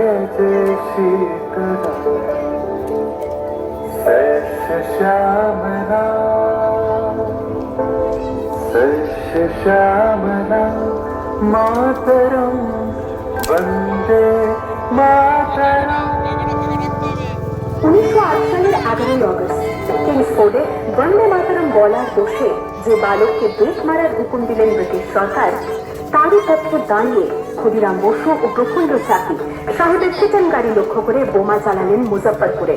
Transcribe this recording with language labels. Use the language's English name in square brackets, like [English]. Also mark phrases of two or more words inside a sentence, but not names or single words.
[Sanskrit] बजे शीतल सस्य श्यामला सस्य श्यामला मातरम वंदे मातरम। [Bangla] 1908 সালের 11 অগস্ট কিংসফোর্ডে বন্দে মাতরম বলার দোষে যে বালককে বেত মারার হুকুম দিলেন ব্রিটিশ সরকার, তারই পক্ষে দাঁড়িয়ে ক্ষুদিরাম বসু ও প্রফুল্ল চাকি সাহেবের চিকেন গাড়ি লক্ষ্য করে বোমা চালালেন মুজফ্ফরপুরে।